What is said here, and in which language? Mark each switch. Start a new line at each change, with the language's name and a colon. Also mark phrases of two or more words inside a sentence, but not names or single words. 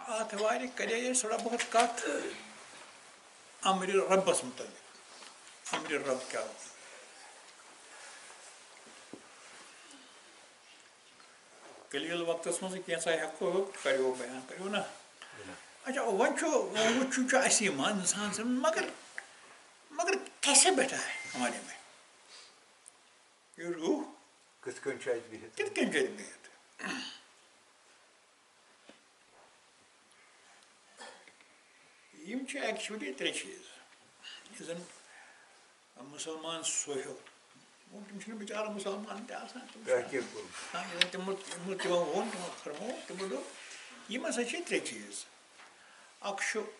Kashmiri: ات وارِ کرے تھوڑا بہت کت امر ربس متعلق امر رب کیا قلیل وقتس مز کینٛژھا ہٮ۪کو کریو بیان کریو نا اچھا وۄنۍ وٕچھُن چھُ اَسی منٛز اِنسان سٕنٛز
Urdu: مگر کیسے بیٹھا ہے ہمارے میں یہ روح
Kashmiri: کِتھ کٔنۍ چھُ اَتہِ بِہِتھ کِتھ کٔنۍ چھُ اَتہِ بِہِتھ یِم چھِ ایکچُؤلی ترٛےٚ چیٖز یُس زَن مُسلمان سوہیو تِم چھِنہٕ بِچارٕ مُسلمان تہِ آسان تِمو ووٚن تِمو فرمو تِمو دوٚپ یِم ہسا چھِ ترٛےٚ چیٖز اکھ چھُ